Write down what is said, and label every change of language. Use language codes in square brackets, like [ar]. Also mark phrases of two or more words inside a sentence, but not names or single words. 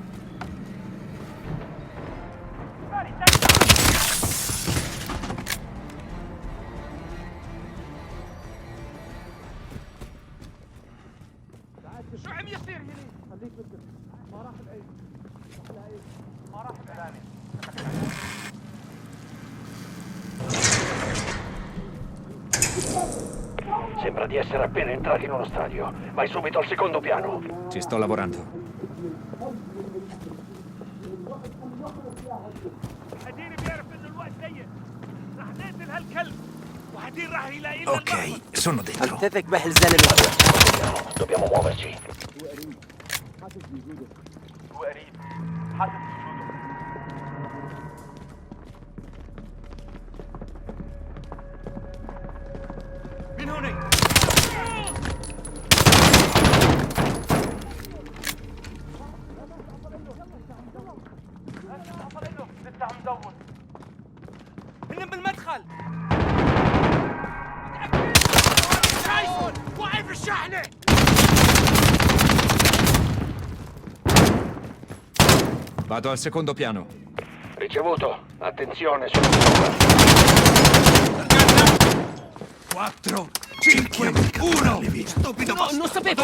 [ar] شو عم يصير هنيك؟ خليك بكر ما راح بعيد ما راح بعيد [it] Sembra di essere appena entrati in uno stadio. Vai subito al secondo piano. Ci sto lavorando. [ar] هدير بيعرف انه الوقت ضيق رح نقتل هالكلب وهدير رح يلاقي لنا [it] Ok, sono dentro. [ar] تثق بهالزلمه. [it] Dobbiamo muoverci. [ar] من هوني لسه عم دور هن بالمدخل شايفهم واقف الشحنة [it] Vado al secondo piano. Ricevuto. Attenzione sul 4, 5, 1. Stupido No, non sapevo.